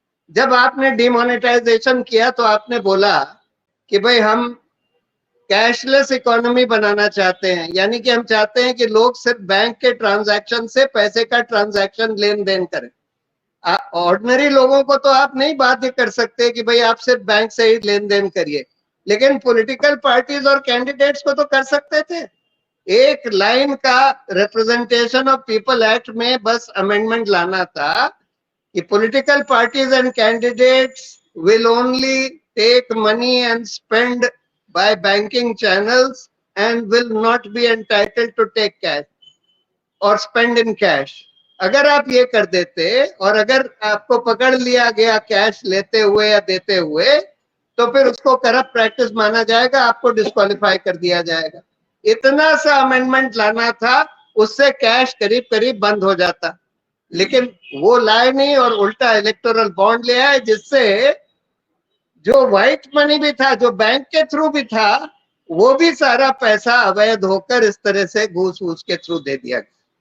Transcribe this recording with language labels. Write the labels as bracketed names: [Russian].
[Hindi] जब आपने डिमोनेटाइजेशन किया तो आपने बोला कि भाई हम कैशलेस इकोनॉमी बनाना चाहते हैं, यानी कि हम चाहते हैं कि लोग सिर्फ बैंक के ट्रांजैक्शन से पैसे का ट्रांजैक्शन लेन देन करें। ऑर्डिनरी लोगों को तो आप नहीं बाध्य कर सकते कि भाई आप सिर्फ बैंक से ही लेन देन करिए, लेकिन पॉलिटिकल पार्टीज और कैंडिडेट्स को तो कर सकते थे। एक लाइन का रिप्रेजेंटेशन ऑफ पीपल एक्ट में बस अमेंडमेंट लाना था कि [English] political parties and candidates will only take money and spend by banking channels and will not be entitled to take cash or spend in cash। [Hindi] अगर आप ये कर देते और अगर आपको पकड़ लिया गया कैश लेते हुए या देते हुए, तो फिर उसको करप्ट प्रैक्टिस माना जाएगा, आपको डिस्क्वालीफाई कर दिया जाएगा। इतना सा अमेंडमेंट लाना था, उससे कैश करीब करीब बंद हो जाता, लेकिन वो लाए नहीं और उल्टा इलेक्टोरल बॉन्ड ले आए, जिससे जो व्हाइट मनी भी था, जो बैंक के थ्रू भी था, वो भी सारा पैसा अवैध होकर इस तरह से घूस वूस के थ्रू दे दिया गया।